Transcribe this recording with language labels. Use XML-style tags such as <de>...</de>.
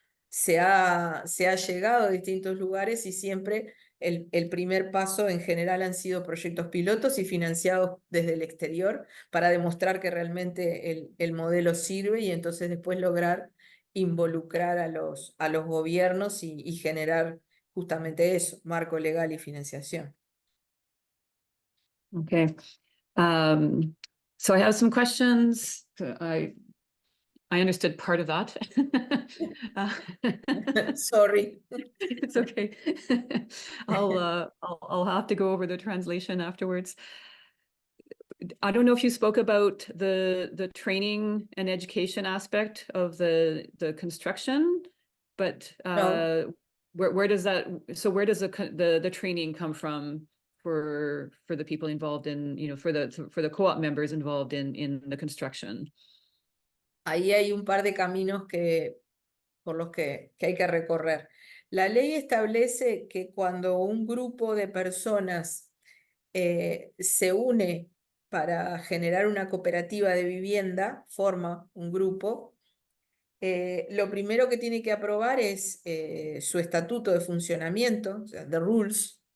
<es>Se ha llegado a distintos lugares y siempre el primer paso en general han sido proyectos pilotos y financiados desde el exterior para demostrar que realmente el modelo sirve y entonces después lograr involucrar a los gobiernos y generar justamente eso, marco legal y financiación.</es> <en>Okay. So I have some questions. I understood part of that. Sorry. It's okay. I'll have to go over the translation afterwards. I don't know if you spoke about the training and education aspect of the construction, but No. where does the training come from for the people involved in, for the co-op members involved in the construction?</en> <es>Ahí hay un par de caminos por los que hay que recorrer. La ley establece que cuando un grupo de personas se une para generar una cooperativa de vivienda, forma un grupo, lo primero que tiene que aprobar es su estatuto de funcionamiento, o sea,</es> <en>the rules,</en>